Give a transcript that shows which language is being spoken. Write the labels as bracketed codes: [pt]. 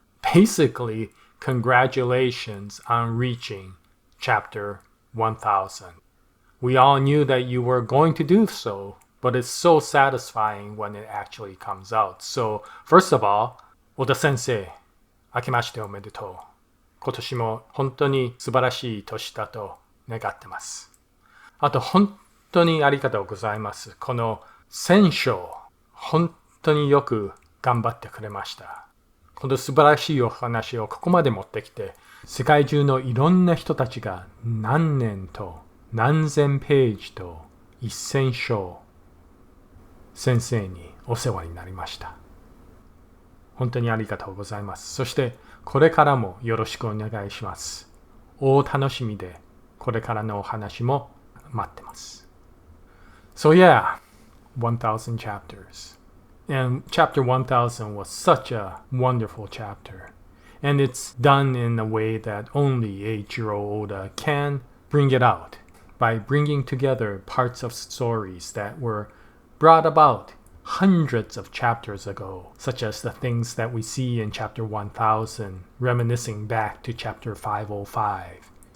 [en] Basically, congratulations on reaching chapter 1000. We all knew that you were going to do so, but it's so satisfying when it actually comes out. So, first of all, Oda Sensei, [ja] 明けましておめでとう。今年も本当に素晴らしい年だと願ってます。あと、本当にありがとうございます。この1000章、本当によく頑張ってくれました。この素晴らしいお話をここまで持ってきて、世界中のいろんな人たちが何年と何千ページと1000章、先生にお世話になりました。本当にありがとうございます。そしてこれからもよろしくお願いします。大楽しみでこれからのお話も待ってます。 [en] So yeah, 1000 chapters. And chapter 1000 was such a wonderful chapter. And it's done in a way that only Eiichiro Oda can bring it out by bringing together parts of stories that were brought about hundreds of chapters ago, such as the things that we see in chapter 1000, reminiscing back to chapter 505.